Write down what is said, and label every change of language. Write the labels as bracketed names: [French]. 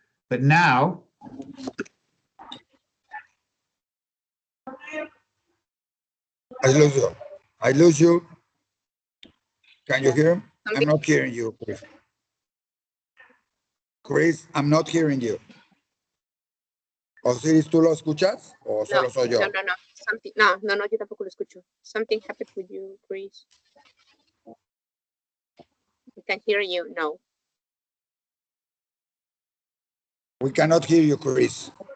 [English] But now I lose you. Can you hear him? I'm not hearing you, Chris. Chris, I'm not hearing you. [Spanish] Osiris, ¿tú lo escuchas o solo soy yo? No, yo tampoco lo escucho. [English] Something happened with you, Chris. We can hear you, no. We cannot hear you, Chris.